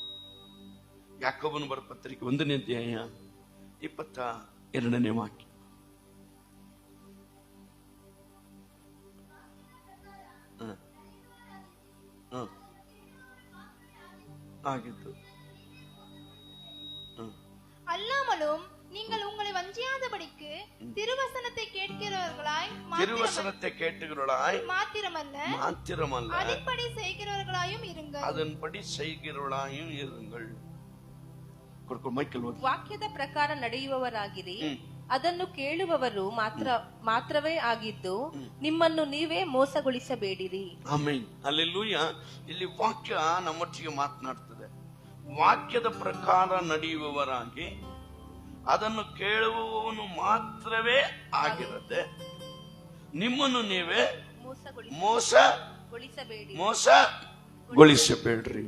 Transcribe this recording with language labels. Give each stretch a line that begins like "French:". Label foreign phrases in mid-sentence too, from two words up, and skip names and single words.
Kannada: ಯಾಕೋಬನ ಬರೆದ ಪತ್ರಿಕೆ 1ನೇ ಅಧ್ಯಾಯ 22ನೇ ವಾಕ್ಯ. ಆಗಿತ್ತು.
Tamil: அல்லாமலும் நீங்கள் உங்களை வஞ்சியாதபடிக்கு திருவசனத்தை கேட்கிறவர்களாய் மாத்திரமல்ல அதன்படி செய்கிறவர்களாயும் இருங்கள்.
Kannada: ವಾಕ್ಯದ ಪ್ರಕಾರ ನಡೆಯುವವರಾಗಿರಿ, ಅದನ್ನು ಕೇಳುವವರು ಮಾತ್ರವೇ ಆಗಿದ್ದು ನಿಮ್ಮನ್ನು ನೀವೇ ಮೋಸಗೊಳಿಸಬೇಡಿರಿ. ಆಮೆನ್. ಹಲ್ಲೆಲೂಯಾ. ಇಲ್ಲಿ ವಾಕ್ಯ ನಮ್ಮೊಟ್ಟಿಗೆ ಮಾತನಾಡ್ತದೆ. ವಾಕ್ಯದ ಪ್ರಕಾರ ನಡೆಯುವವರಾಗಿ ಅದನ್ನು ಕೇಳುವವನು ಮಾತ್ರವೇ ಆಗಿರದೆ ನಿಮ್ಮನ್ನು ನೀವೇ ಮೋಸಗೊಳಿಸಬೇಡ್ರಿ.